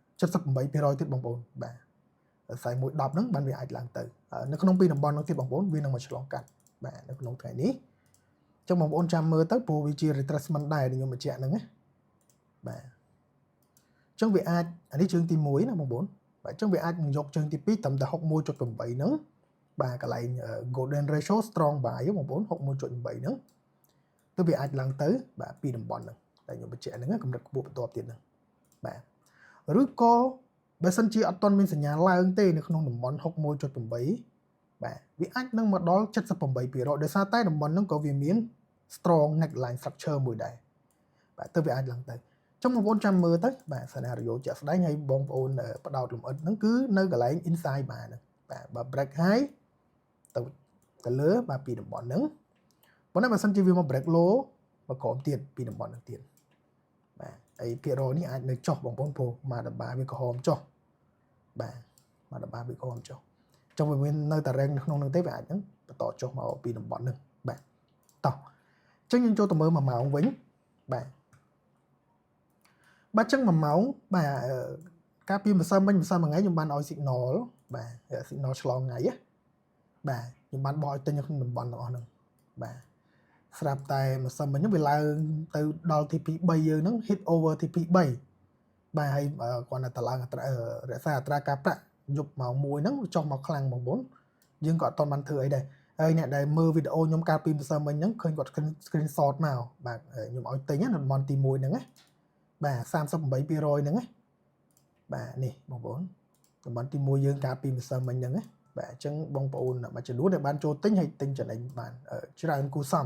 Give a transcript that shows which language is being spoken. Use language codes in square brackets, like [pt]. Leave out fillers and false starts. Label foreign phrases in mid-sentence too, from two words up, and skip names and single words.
[km] 78% ទៀតបងប្អូនបាទ41.10ហ្នឹងបានវាអាចឡើងទៅនៅក្នុងពីតំបន់នោះទៀតបងប្អូនវានឹងមកឆ្លងកាត់បាទនៅក្នុងថ្ងៃនេះអញ្ចឹងបងប្អូនចាំមើលទៅព្រោះវាជា retracement ដែរខ្ញុំបញ្ជាក់ហ្នឹងណាបាទអញ្ចឹងវាអាចអានេះជើងទី1ណាបងប្អូនបាទអញ្ចឹងវាអាចនឹងយកជើងទី2ត្រឹ មតែ 61.8 ហ្នឹងបាទកន្លែង [en] golden ratio strong buy [km] បងប្អូន 61.8 ហ្នឹងទៅវាអាចឡើងទៅបាទពីតំបន់ហ្នឹងតែខ្ញុំបញ្ជាក់ហ្នឹងកម្រិតខ្ពស់បន្តទៀតហ្នឹងបាទឬក៏បើសិនជាអត់ទាន់មានសញ្ញា ឡើងទេនៅក្នុងតំបន់ 61.8 បាទវាអាចនឹងមកដល់ 78% ដោយសារតែតំបន់ហ្នឹងក៏វាមាន [en] strong neckline structure [km] មួយដែរបាទទៅវាអាចឡើង ទៅចុងបងប្អូនចាំមើលទៅបាទ scenario ជាក់ស្ដែងហើយបងប្អូនបដោតលំអិតហ្នឹងគឺនៅកន្លែង inside បាទហ្នឹងបាទបើ [en] break high [km] ទៅលើបាទពីតំបន់ហ្នឹងប៉ុន្តែបើសិនជាវាមក [en] break low [km] មកក្រោមទៀតពីតំបន់ហ្នឹងទៀតបាទហើយភាគរយនេះអាចនៅចុះបងប្អូនព្រោះម៉ាដបាវាក្រហមចុះបាទម៉ាដបាវាក្រហមចុះចុះវាមាននៅតែ rank នៅក្នុងហ្នឹងទេវាអាចហ្នឹងបន្តចុះមកពីតំបន់ហ្នឹងបាទតោះអញ្ចឹងយើងចូលទៅមើល1ម៉ោងវិញបាទ បាទអញ្ចឹង1ម៉ោងបាទការពីម្សិលមិញម្សិលមួយថ្ងៃខ្ញុំបានឲ្យ signal បាទ signal ឆ្លងថ្ងៃណាបាទខ្ញុំបានបោះឲ្យទិញនៅក្នុងតំបន់ទាំងអស់ហ្នឹងបាទស្រាប់តែម្សិលមិញហ្នឹងវាឡើងទៅដល់ TP 3យើងហ្នឹង [en] hit over TP 3 [km] បាទហើយគាត់នៅតែឡើងរក្សាអត្រាការប្រាក់យប់ម៉ោង1ហ្នឹងចុះមកខ្លាំងបងប្អូនយើងក៏អត់ទាន់បានធ្វើអីដែរហើយ អ្នកដែលមើលវីដេអូខ្ញុំកាលពីម្សិលមិញហ្នឹងឃើញគាត់ screenshot មកបាទខ្ញុំឲ្យទិញនៅតំបន់ទី1ហ្នឹងណាបាទ 38% ហ្នឹងណាបាទនេះបងប្អូនតំបន់ទី1យើងកាលពីម្សិលមិញហ្នឹងណាបាទអញ្ចឹងបងប្អូនមួយចំនួនដែលបានចូលទិញហើយទិញចំណេញបានច្រើនគូសំ